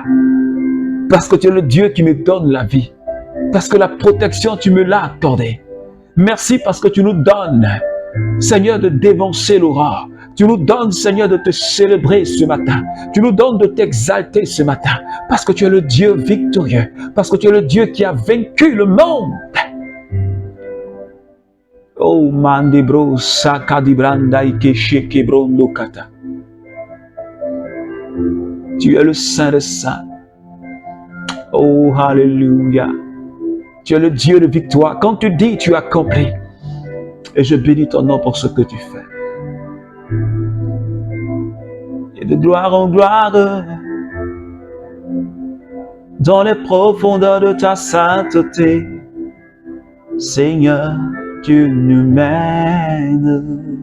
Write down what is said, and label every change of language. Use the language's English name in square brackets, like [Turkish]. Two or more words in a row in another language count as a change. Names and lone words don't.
[French] Parce que tu es le Dieu qui me donne la vie. Parce que la protection, tu me l'as accordée. Merci parce que tu nous donnes, Seigneur, de dévancer l'aurore. Tu nous donnes, Seigneur, de te célébrer ce matin. Tu nous donnes de t'exalter ce matin. Parce que tu es le Dieu victorieux. Parce que tu es le Dieu qui a vaincu le monde. Oh, mandibro sakadibranda ikesheke brondo kata. Tu es le Saint des Saints. Oh, alléluia. Tu es le Dieu de victoire. Quand tu dis, tu accomplis. Et je bénis ton nom pour ce que tu fais. Et de gloire en gloire, dans les profondeurs de ta sainteté, Seigneur, tu nous mènes.